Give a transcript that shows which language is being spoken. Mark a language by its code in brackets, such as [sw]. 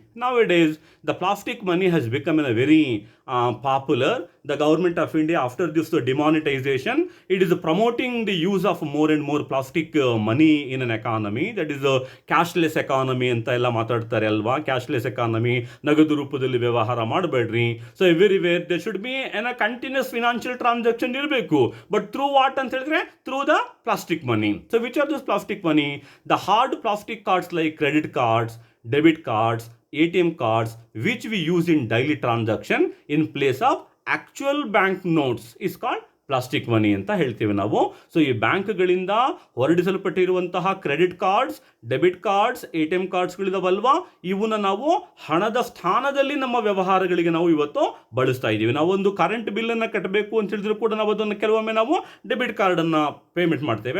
[en] Nowadays, the plastic money has become a very popular. The government of India, after this demonetization, it is promoting the use of more and more plastic money in an economy. That is a cashless economy [kn] ಅಂತ ಎಲ್ಲ ಮಾತಾಡ್ತಾರೆ ಅಲ್ವಾ. Cashless economy, ನಗದು ರೂಪದಲ್ಲಿ ವ್ಯವಹಾರ ಮಾಡಬೇಡ್ರಿ. [en] so everywhere there should be a continuous financial transaction [kn] ಇರಬೇಕು. [en] but through what [kn] ಅಂತ ಹೇಳಿದ್ರೆ, [en] Through the plastic money. So which are this plastic money? The hard plastic cards like credit cards, debit cards, ATM cards, which we use in daily transaction in place of actual bank notes is called plastic money [kn] ಅಂತ ಹೇಳ್ತೀವಿ ನಾವು. So ಈ ಬ್ಯಾಂಕ್ಗಳಿಂದ ಹೊರಡಿಸಲ್ಪಟ್ಟಿರುವಂತಹ credit cards, debit cards, ATM ಕಾರ್ಡ್ಸ್ಗಳಿದಾವಲ್ವಾ, ಇವನ್ನ ನಾವು ಹಣದ ಸ್ಥಾನದಲ್ಲಿ ನಮ್ಮ ವ್ಯವಹಾರಗಳಿಗೆ ನಾವು ಇವತ್ತು ಬಳಸ್ತಾ ಇದ್ದೀವಿ. ನಾವೊಂದು ಕರೆಂಟ್ ಬಿಲ್ಲನ್ನು ಕಟ್ಟಬೇಕು ಅಂತ ಹೇಳಿದ್ರು ಕೂಡ ನಾವು ಅದನ್ನು ಕೆಲವೊಮ್ಮೆ ನಾವು ಡೆಬಿಟ್ ಕಾರ್ಡನ್ನು ಪೇಮೆಂಟ್ ಮಾಡ್ತೇವೆ.